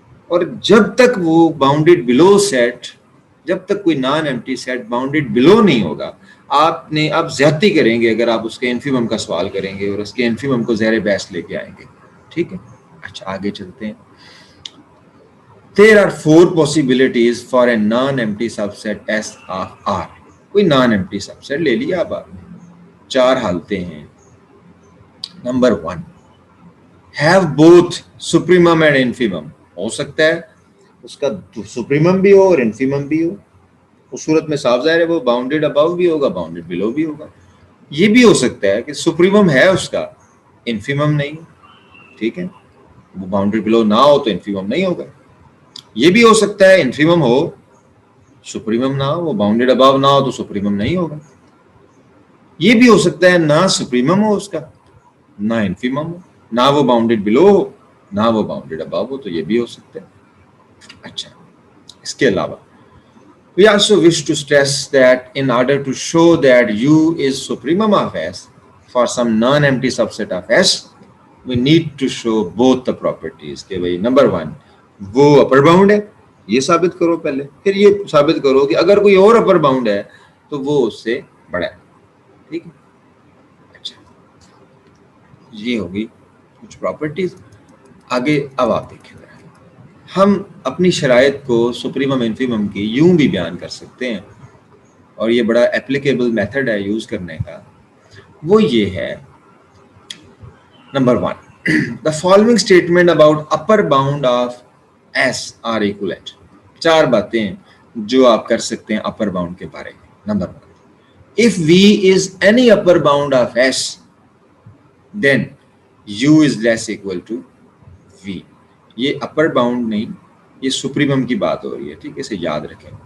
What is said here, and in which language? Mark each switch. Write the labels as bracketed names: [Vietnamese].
[Urdu] اور جب تک وہ باؤنڈیڈ بلو سیٹ، جب تک کوئی نان ایمٹی سیٹ باؤنڈیڈ بلو نہیں ہوگا، آپ نے اب زیادتی کریں گے اگر آپ اس کے انفیمم کا سوال کریں گے اور اس کے انفیمم کو زیر بحث لے کے آئیں گے. ٹھیک ہے، اچھا آگے چلتے ہیں. [English] There are 4 possibilities for a non-empty subset S of R. [Urdu] کوئی نان ایمٹی سب سیٹ لے لیا اب آپ نے، 4 حالتیں ہیں. [English] Number 1، have both supremum and infimum. [Urdu] ہو سکتا ہے اس کا سپریمم بھی ہو اور انفیمم بھی ہو، اس صورت میں صاف ظاہر ہے وہ باؤنڈیڈ ابو بھی ہوگا، باؤنڈیڈ بلو بھی ہوگا. یہ بھی ہو سکتا ہے کہ سپریمم ہے اس کا، انفیمم نہیں. ٹھیک ہے، وہ باؤنڈیڈ بلو نہ ہو تو انفیمم نہیں ہوگا. یہ بھی ہو سکتا ہے انفیمم ہو سپریمم نہ ہو، وہ باؤنڈیڈ ابو نہ ہو تو سپریمم نہیں ہوگا. یہ بھی ہو سکتا ہے نہ سپریمم ہو اس کا، نہ انفیمم ہو، نہ وہ باؤنڈیڈ بلو ہو نہ وہ باؤنڈیڈ ابو ہو، تو یہ بھی ہو سکتا ہے. اچھا، اس کے علاوہ [English] we also wish to stress that in order to show that U is supremum of S for some non-empty subset of S, we need to show both the properties. [Urdu] کہ بھائی نمبر 1 وہ اپر باؤنڈ ہے، یہ ثابت کرو پہلے، پھر یہ ثابت کرو کہ اگر کوئی اور اپر باؤنڈ ہے تو وہ اس سے بڑا ہے. ٹھیک ہے، اچھا یہ ہوگی کچھ پراپرٹیز. آگے اب آپ دیکھیں ہم اپنی شرائط کو سپریمم انفیمم کی یوں بھی بیان کر سکتے ہیں، اور یہ بڑا اپلیکیبل میتھڈ ہے یوز کرنے کا. وہ یہ ہے، [English] Number 1، the following statement about upper bound of S are equivalent. [Urdu] 4 باتیں جو آپ کر سکتے ہیں اپر باؤنڈ کے بارے میں. [English] Number 1، if V is any upper bound of S then U is less equal to V. [Urdu] یہ اپر باؤنڈ نہیں، یہ سپریمم کی بات ہو رہی ہے. ٹھیک ہے، اسے یاد رکھیں.